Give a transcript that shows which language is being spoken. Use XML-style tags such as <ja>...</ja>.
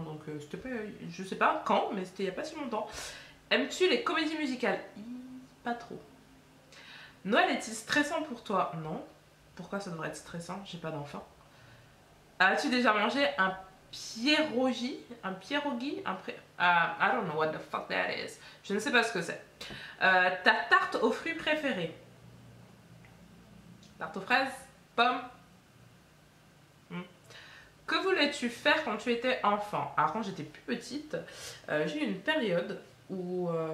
<fr>Donc c'était pas, je sais pas quand, mais c'était il n'y a pas si longtemps. Aimes-tu les comédies musicales? Pas trop. Noël est-il stressant pour toi? Non. Pourquoi ça devrait être stressant? J'ai pas d'enfant. As-tu déjà mangé un pierogi? Un pierogi?</fr> <en>I don't know what the fuck that is.</en> <fr>Je ne sais pas ce que c'est. Ta tarte aux fruits préférée? Tarte aux fraises? Pommes? Que voulais-tu faire quand tu étais enfant? Alors quand j'étais plus petite, j'ai eu une période où...</fr>